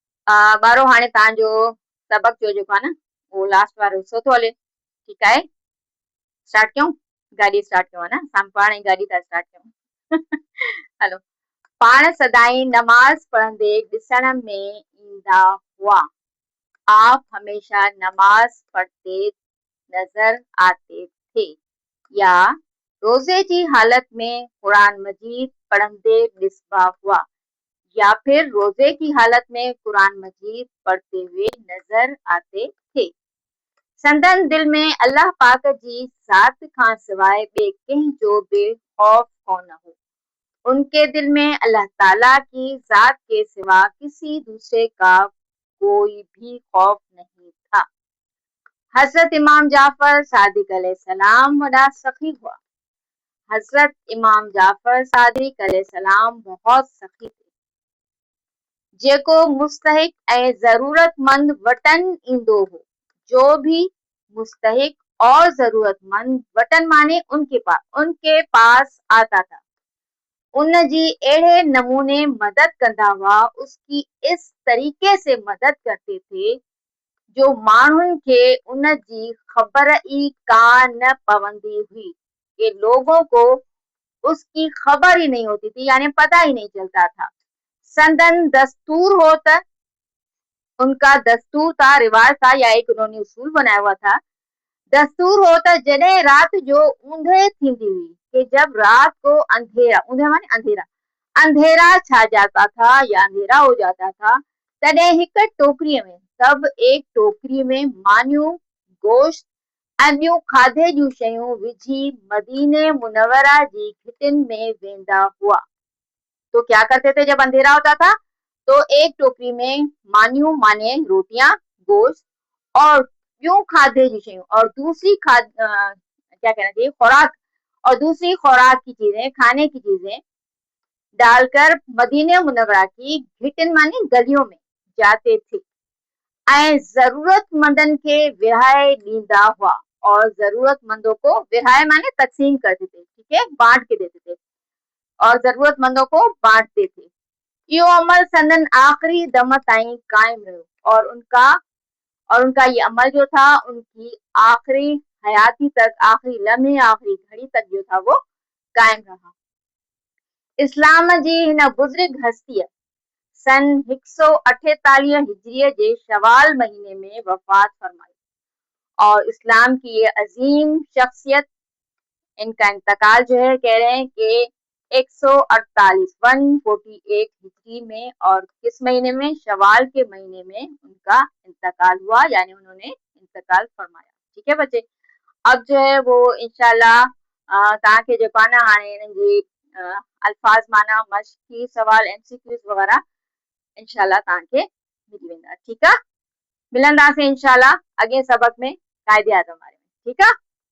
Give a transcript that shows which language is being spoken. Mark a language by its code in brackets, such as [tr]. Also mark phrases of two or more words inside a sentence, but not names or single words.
[sd] ॿारो हाणे तव्हांजो सबक जो जेको आहे न उहो लास्ट वारो हिसो थो हले, ठीकु आहे। स्टार्ट कयूं, गाॾी स्टार्ट कयूं है न, पाण ई गाॾी था स्टार्ट कयूं। हलो, पाण सदाई नमाज़ पढ़ंदे ॾिसण में ईंदा हुआ। [hi] आप हमेशा नमाज पढ़ते नजर आते थे। [sd] या रोजे की हालत में कुरान मजीद पढ़ंदे ॾिसबा हुआ। [hi] या फिर रोजे की हालत में कुरान मजीद पढ़ते हुए नजर आते थे। [sd] संदन दिल में अल्लाह पाक जी ज़ात खां सवाइ ॿिए कंहिं जो बि खौफ कोन हो। [hi] उनके दिल में अल्लाह ताला की ज़ात के सिवा किसी दूसरे का कोई भी खौफ नहीं था। [sd] हजरत इमाम जाफर सादिक अलैहिस्सलाम वॾा सखी हुआ। [hi] हजरत इमाम जाफर सादिक अलैहिस्सलाम बहुत सखी थे, [sd] जेको मुस्तहिक ऐं ज़रूरतमंद वटन ईंदो हो। [hi] जो भी मुस्तहिक और जरूरतमंद वटन माने उनके पास आता था, [sd] उन जी अहिड़े नमूने मदद कंदा हुआ, [hi] उसकी इस तरीके से मदद करते थे [sd] जो माण्हुनि खे उन जी ख़बर ई कान पवंदी हुई, [hi] कि लोगों को उसकी खबर ही नहीं होती थी, यानी पता ही नहीं चलता था। [sd] संदन दस्तूर हो त [hi] उनका दस्तूर था, रिवाज था, या एक उन्होंने उसूल बनाया हुआ था। [sd] दस्तूर हो त जॾहिं रात जो ऊंधे थींदी हुई, [hi] कि जब रात को अंधेरा, ऊंधे माने अंधेरा, अंधेरा छा जाता था या अंधेरा हो जाता था, [sd] तॾहिं हिक टोकरीअ में, [hi] सब एक टोकरी में [sd] मानियूं, गोश्त ऐं ॿियूं खाधे जूं शयूं विझी मदीने मुनव्वरा जी घिटिन में वेंदा हुआ। [hi] तो क्या करते थे जब अंधेरा होता था, तो एक टोकरी में मानियूं माने रोटियां, गोश्त और यूं खाधे की शयूं और दूसरी क्या कहना चाहिए खुराक, और दूसरी खुराक की चीजें, खाने की चीजें डालकर मदीने मुनव्वरा की घिटिन माने गलियों में जाते थे [sd] ऐं जरूरतमंदन के विरहाए ॾींदा हुआ, [hi] और जरूरतमंदों को विरहाए माने तकसीम करते थे, ठीक है, बांट के देते थे और जरूरतमंदों को बांटते थे। [sd] यो अमल संदन आखिरी दम ताईं कायम रहो, [hi] और उनका ये अमल जो था उनकी आखिरी हयाती तक, आखिरी लम्हे, आखिरी घड़ी तक जो था वो कायम रहा। [sd] इस्लाम जी हिन बुजुर्ग हस्तीअ सन 148 हिजरीअ जे शवाल महीने में वफात फरमाई, [hi] और इस्लाम की ये अजीम शख्सियत, इनका इंतकाल जो है कह रहे हैं कि 148 हिजरी में, और किस महीने में, शवाल के महीने में उनका इंतकाल हुआ, यानी उन्होंने इंतकाल फरमाया। ठीक है बच्चे, अब जो है वो [sd] इंशाल्लाह तव्हांखे जेको आहे न हाणे हिननि जी अल्फाज माना मश्की सवाल MCQs वग़ैरह इंशाल्लाह तव्हांखे मिली वेंदा। ठीकु आहे, मिलंदासीं इंशाल्लाह अॻे सबक में काइदे आज़म वारे में। ठीकु आहे।